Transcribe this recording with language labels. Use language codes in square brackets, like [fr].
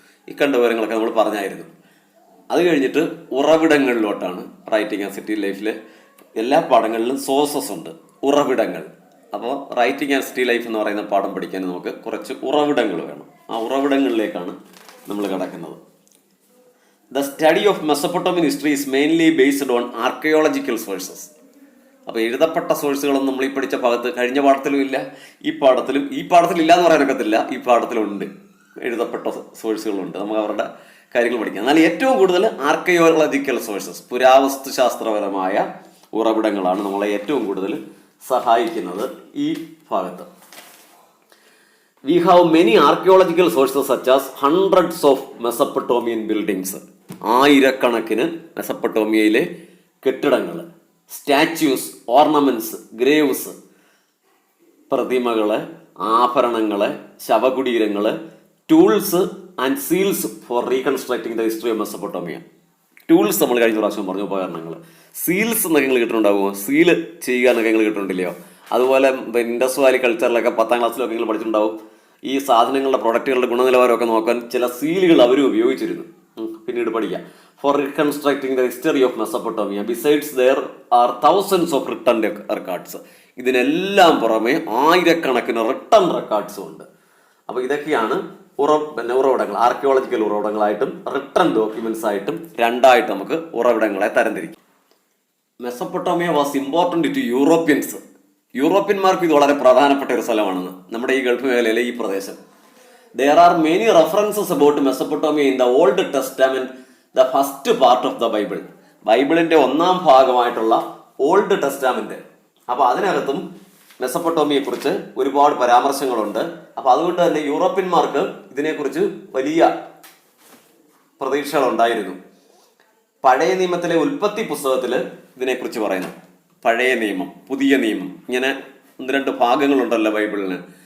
[ml] ഈ കണ്ട വിവരങ്ങളൊക്കെ നമ്മൾ പറഞ്ഞായിരുന്നു. അത് കഴിഞ്ഞിട്ട് ഉറവിടങ്ങളിലോട്ടാണ് റൈറ്റിംഗ് ആൻഡ് സിറ്റി ലൈഫിൽ എല്ലാ പാഠങ്ങളിലും സോഴ്സസ് ഉണ്ട്, ഉറവിടങ്ങൾ. അപ്പോൾ റൈറ്റിംഗ് ആൻഡ് സിറ്റി ലൈഫ് എന്ന് പറയുന്ന പാഠം പഠിക്കാൻ നമുക്ക് കുറച്ച് ഉറവിടങ്ങൾ വേണം. ആ ഉറവിടങ്ങളിലേക്കാണ് നമ്മൾ കിടക്കുന്നത്. [en] The study of Mesopotamian history is mainly based on archaeological sources. [ml] അപ്പോൾ എഴുതപ്പെട്ട സോഴ്സുകളൊന്നും നമ്മൾ ഈ പഠിച്ച ഭാഗത്ത് കഴിഞ്ഞ പാഠത്തിലും ഇല്ല, ഈ പാഠത്തിലില്ല എന്ന് പറയാനൊക്കത്തില്ല. ഈ പാഠത്തിലുണ്ട്, എഴുതപ്പെട്ട സോഴ്സുകളുണ്ട്. നമുക്ക് അവരുടെ കാര്യങ്ങൾ പഠിക്കാം. എന്നാൽ ഏറ്റവും കൂടുതൽ ആർക്കിയോളജിക്കൽ സോഴ്സസ്, പുരാവസ്തു ശാസ്ത്രപരമായ ഉറവിടങ്ങളാണ് നമ്മളെ ഏറ്റവും കൂടുതൽ സഹായിക്കുന്നത് ഈ ഭാഗത്ത്. [en] We have many archaeological sources such as hundreds of Mesopotamian buildings. [ml] ആയിരക്കണക്കിന് മെസപ്പൊട്ടോമിയയിലെ കെട്ടിടങ്ങൾ, [en] statues, ornaments, graves, [ml] പ്രതിമകള്, ആഭരണങ്ങള്, ശവകുടീരങ്ങള്, [en] Tools and seals for reconstructing the history of Mesopotamia. [ml] Tools നമ്മൾ കഴിഞ്ഞ പ്രാവശ്യം പറഞ്ഞു, ഉപകരണങ്ങൾ. സീൽസ് എന്നൊക്കെ നിങ്ങൾ കിട്ടുന്നുണ്ടാവുമോ? സീല് ചെയ്യുക എന്നൊക്കെ നിങ്ങൾ കിട്ടുന്നുണ്ടില്ലയോ? അതുപോലെ ഇൻഡസ് വാലി കൾച്ചറിലൊക്കെ 10ാം ക്ലാസ്സിലൊക്കെ നിങ്ങൾ പഠിച്ചിട്ടുണ്ടാവും. ഈ സാധനങ്ങളുടെ പ്രൊഡക്റ്റുകളുടെ ഗുണനിലവാരമൊക്കെ നോക്കാൻ ചില സീലുകൾ അവരും ഉപയോഗിച്ചിരുന്നു. പിന്നീട് പഠിക്കാം. [en] For reconstructing the history of Mesopotamia besides there are thousands of written records. [ml] ഇതിനെല്ലാം പുറമെ ആയിരക്കണക്കിന് റിട്ടൺ റെക്കോർഡ്സും ഉണ്ട്. അപ്പോൾ ഇതൊക്കെയാണ് ഉറവിടങ്ങൾ. ആർക്കിയോളജിക്കൽ ഉറവിടങ്ങളായിട്ടും റിട്ടൺ ഡോക്യുമെന്റ്സ് ആയിട്ടും 2ആയിട്ട് നമുക്ക് ഉറവിടങ്ങളെ തരംതിരിക്കും. [en] Mesopotamia was important to Europeans. [ml] യൂറോപ്യന്മാർക്ക് ഇത് വളരെ പ്രധാനപ്പെട്ട ഒരു സ്ഥലമാണെന്ന്, നമ്മുടെ ഈ ഗൾഫ് മേഖലയിലെ ഈ പ്രദേശം. [en] There are many references about Mesopotamia in the Old Testament, the first part of the Bible. [ml] ബൈബിളിന്റെ 1ാം ഭാഗമായിട്ടുള്ള ഓൾഡ് ടെസ്റ്റാമെന്റ്. അപ്പോൾ അതിനകത്തും മെസപ്പൊട്ടോമിയയെ കുറിച്ച് ഒരുപാട് പരാമർശങ്ങളുണ്ട്. അപ്പോൾ അതുകൊണ്ട് തന്നെ യൂറോപ്യന്മാർക്ക് ഇതിനെക്കുറിച്ച് വലിയ പ്രതീക്ഷകളുണ്ടായിരുന്നു. പഴയ നിയമത്തിലെ ഉൽപ്പത്തി പുസ്തകത്തിൽ ഇതിനെക്കുറിച്ച് പറയുന്നു. പഴയ നിയമം, പുതിയ നിയമം, ഇങ്ങനെ 1-2 ഭാഗങ്ങളുണ്ടല്ലോ ബൈബിളിന്.